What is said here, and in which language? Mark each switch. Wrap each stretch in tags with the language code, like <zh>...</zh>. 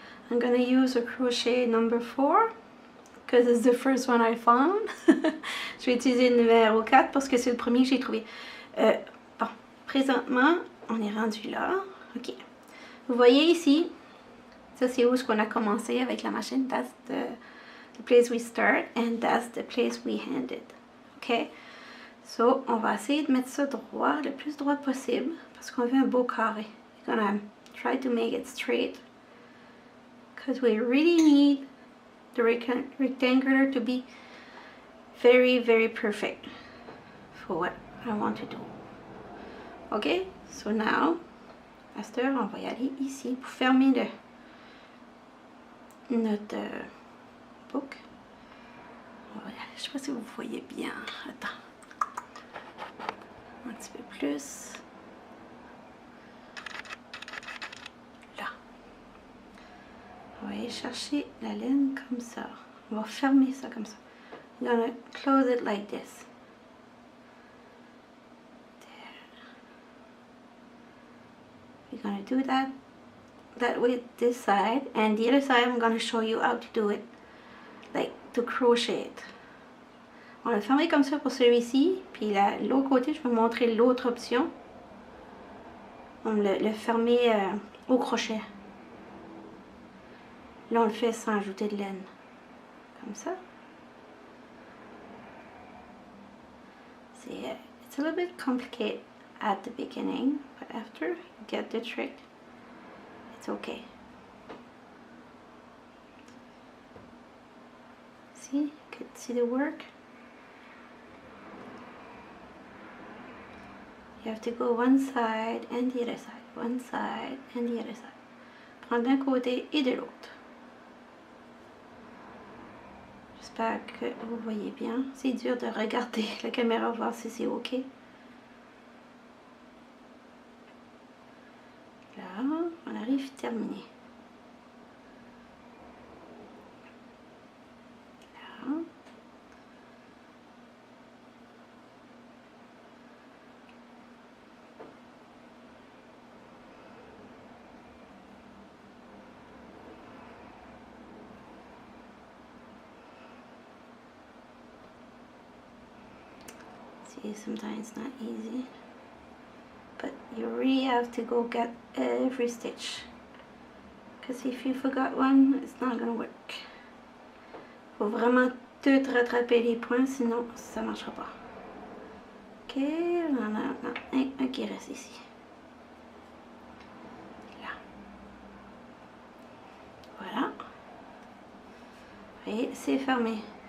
<en>I'm gonna use a crochet number 4 because it's the first one I found.</en> <fr>Je vais utiliser le numéro 4 parce que c'est le premier que j'ai trouvé. Bon, présentement, on est rendu là. Ok. Vous voyez ici, ça c'est où est-ce qu'on a commencé avec la machine.</fr> <en>That's the place we start and that's the place we ended. Ok.</en> <fr>So, on va essayer de mettre ça droit, le plus droit possible, parce qu'on veut un beau carré.</fr> <en>We're gonna try to make it straight, because we really need the rectangular to be very, very perfect for what I want to do. Ok, so now,</en> <fr>à cette heure, on va y aller ici pour fermer notre boucle. Je sais pas si vous voyez bien. Attends. Un petit peu plus. Là. On va aller chercher la laine comme ça. On va fermer ça comme ça.</fr> <en>I'm gonna close it like this. There. We're gonna do that with this side, and the other side I'm gonna show you how to do it, like to crochet it.</en> <fr>On va le fermer comme ça pour celui-ci, puis l'autre côté, je vais vous montrer l'autre option. On va le fermer au crochet. Là, on le fait sans ajouter de laine. Comme ça.</fr> <en>It's a little bit complicated at the beginning, but after you get the trick, it's okay. See, you can see the work. You have to go one side and the other side, one side and the other side.</en> <fr>Prendre d'un côté et de l'autre. J'espère que vous voyez bien. C'est dur de regarder la caméra, voir si c'est ok. Là, on arrive terminé. Là.</fr> <en>Sometimes it's not easy, but you really have to go get every stitch, because if you forgot one, it's not gonna work.</en> <fr>Faut vraiment tout rattraper les points, sinon ça marchera pas. Ok, on en a un qui reste ici. Là. Voilà. Et c'est fermé.</fr>